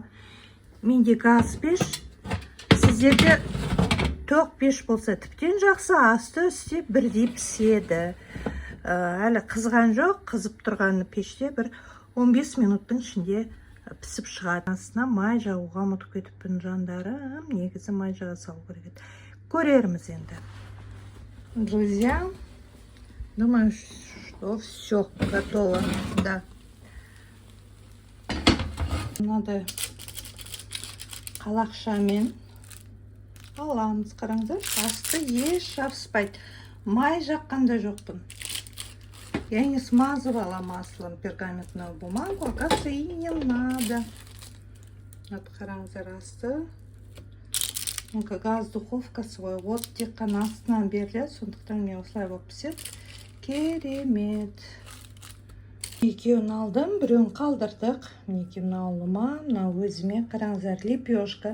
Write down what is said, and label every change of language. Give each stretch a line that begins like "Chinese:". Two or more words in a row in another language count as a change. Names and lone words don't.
Kazakh: Менде газ пеш, сіздерде тоқ пеш болса тіптен жақсы, асты үсте бірдей піседі. Әлі қызған жоқ, қызып тұрған пеште бір 15 минуттың ішінде пісіп шығады. Астына май жағуға ұмытып кетіппін жандарым, негізі май жағы салу керек. Көрерміз енді.
Russian: Друзья, думаю, что все готово. Да. Надо
Kazakh: қалақшамен аламыз. Қараңыздар, асты еш жабыспайды. Май жаққанда жоқпын.
Russian: Я не смазывала маслом пергаментную бумагу, оказывается, и не надо. Вот
Kazakh: қараңыздар, асты.
Russian: Газ духовка свой.
Kazakh: Вот тек қана астынан беріледі, сондықтан мен осылай болып піседі. Керемет. Екеуін алдым, біреуін қалдырдық. Екеуін алыма, мына өзіме қараңыздар, лепешка.